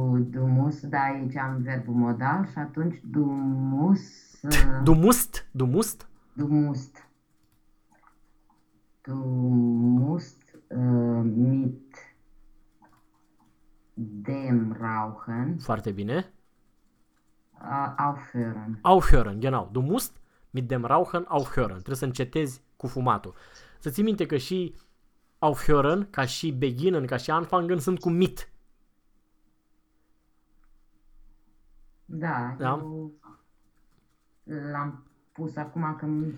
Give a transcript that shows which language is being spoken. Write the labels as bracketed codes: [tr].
[de] Du musst, [ro] da, aici am verbul modal și atunci [de] du musst. Du musst? Du musst? Du musst. Du musst mit dem rauchen. [ro] Foarte bine. [de] Aufhören. Aufhören, genau. Du musst mit dem Rauchen aufhören. [ro] Trebuie să încetezi cu fumatul. Să ții minte că și aufhören, ca și beginnen, ca și anfangen, sunt cu mit. Da, da? Eu l-am pus acum când